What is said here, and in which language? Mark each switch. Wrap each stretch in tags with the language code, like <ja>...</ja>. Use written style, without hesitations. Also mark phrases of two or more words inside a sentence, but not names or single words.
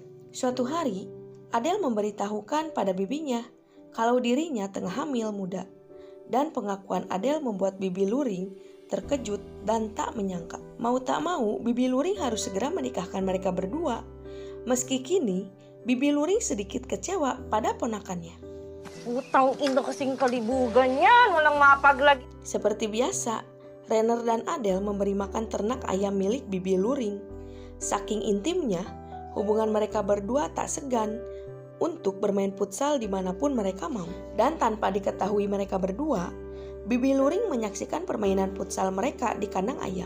<id>Suatu hari, Adele memberitahukan pada bibinya kalau dirinya tengah hamil muda. Dan pengakuan Adele membuat bibi Luring terkejut dan tak menyangka. Mau tak mau, bibi Luring harus segera menikahkan mereka berdua. Meski kini, bibi Luring sedikit kecewa pada ponakannya.</id> <tl>Utang ina kasing kalibugan yan, walang mapag lagi.</tl> <id>Seperti biasa, Renner dan Adele memberi makan ternak ayam milik bibi Luring. Saking intimnya, hubungan mereka berdua tak segan untuk bermain futsal dimanapun mereka mau. Dan tanpa diketahui mereka berdua, bibi Luring menyaksikan permainan futsal mereka di kandang ayam.</id>